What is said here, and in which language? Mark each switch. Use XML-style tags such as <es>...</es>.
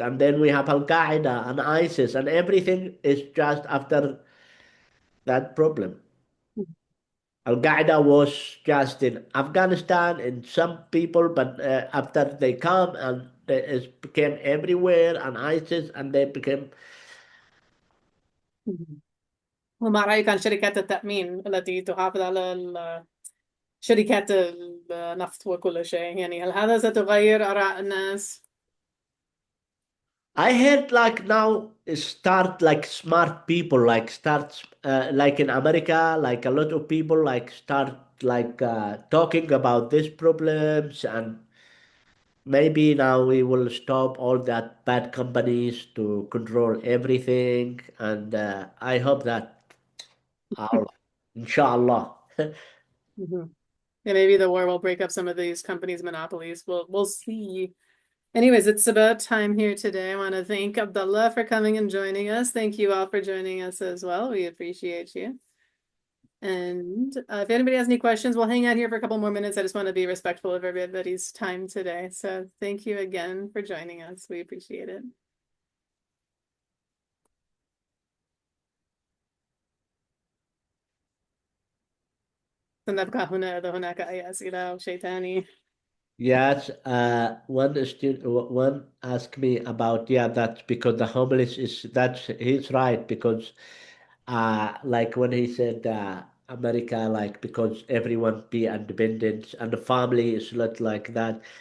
<en>And then we have Al Qaeda and ISIS and everything is just after that problem. Al Qaeda was just in Afghanistan and some people, but after they come and it became everywhere and ISIS and they became.</en> <ar>وما رأيك عن شركات التأمين التي تحافظ على شركات النفط وكل شيء يعني هل هذا ستغير آراء الناس؟</ar> <en>I heard like now start like smart people like start like in America like a lot of people like start like talking about these problems and maybe now we will stop all that bad companies to control everything and I hope that I'll, inshallah. Mhm. And maybe the war will break up some of these companies' monopolies. We'll see. Anyways, it's about time here today. I want to thank Abdullah for coming and joining us. Thank you all for joining us as well. We appreciate you. And if anybody has any questions, we'll hang out here for a couple more minutes. I just want to be respectful of everybody's time today. So thank you again for joining us. We appreciate it.</en> <ar>سنبقى هنا هناك أي أسئلة شيء تاني؟</ar> <en>Yes, one asked me about, yeah, that's because the homeless is, that's, he's right, because like when he said America, like because everyone be independent and the family is not like that.</en>